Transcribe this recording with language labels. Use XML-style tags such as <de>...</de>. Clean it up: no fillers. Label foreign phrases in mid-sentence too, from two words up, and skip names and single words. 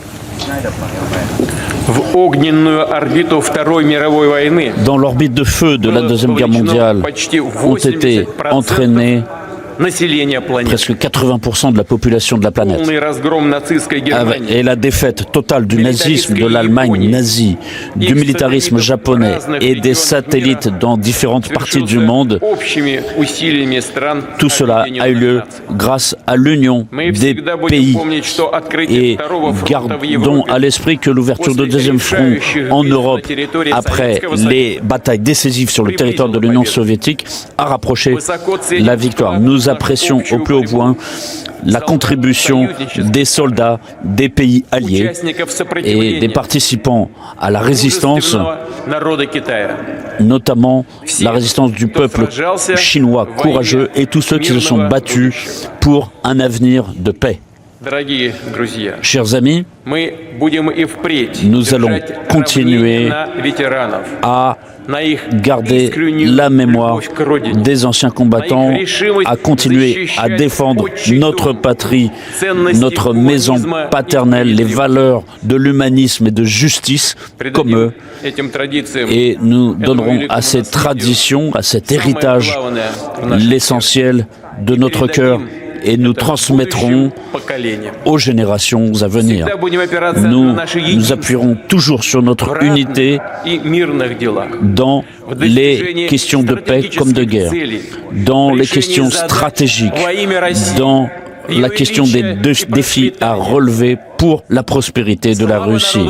<ru>в огненную орбиту Второй мировой войны</ru> <fr>dans l'orbite de feu de la Deuxième Guerre mondiale</fr> <ru>почти</ru> <fr>ont été</fr> <ru>80%</ru> <fr>entraînés</fr> <ru>населения планеты.</ru> <fr>presque 80% de la population de la planète.</fr> <ru>Полный разгром нацистской Германии.</ru> <fr>Et la défaite totale du nazisme, de l'Allemagne nazie, du militarisme japonais et des satellites dans différentes parties du monde,</fr> <ru>Общими усилиями стран</ru> <fr>tout cela a eu lieu grâce à l'union</fr> <ru>Мы</ru> <fr>des</fr> <ru>всегда будем</ru> <fr>pays.</fr> <ru>помнить, что открытие</ru> <fr>Et</fr> <ru>второго фронта в</ru> <fr>gardons</fr> <ru>Европе</ru> <fr>à l'esprit que l'ouverture de deuxième front en Europe, après les batailles décisives sur le territoire de l'Union soviétique, a rapproché la victoire. Nous apprécions au plus haut point la contribution des soldats des pays alliés</fr> <ru>участников</ru> <fr>et</fr> <ru>сопротивления</ru> <fr>des participants à la résistance,</fr> <ru>мужественного народа Китая.</ru> <fr>notamment la résistance du peuple chinois courageux et tous ceux qui se sont battus pour un avenir de paix.</fr> <ru>Дорогие друзья,</ru> <fr>Chers amis,</fr> <ru>мы будем и впредь</ru> <fr>nous allons</fr> <ru>держать</ru> <fr>continuer</fr> <ru>равнение на ветеранов,</ru> <fr>à</fr> <ru>на их</ru> <fr>garder</fr> <ru>искреннюю</ru> <fr>la mémoire</fr> <ru>любовь к родине,</ru> <fr>des anciens combattants, à continuer à défendre notre patrie, notre maison paternelle, les valeurs de l'humanisme et de justice comme eux.</fr> <ru>этим традициям</ru> <fr>Et nous donnerons à ces traditions, à cet héritage, l'essentiel de notre cœur et nous transmettrons aux générations à venir. Nous nous appuierons toujours sur notre unité dans les questions de paix comme de guerre, dans les questions stratégiques, dans la question des défis à relever pour la prospérité de la Russie.</fr>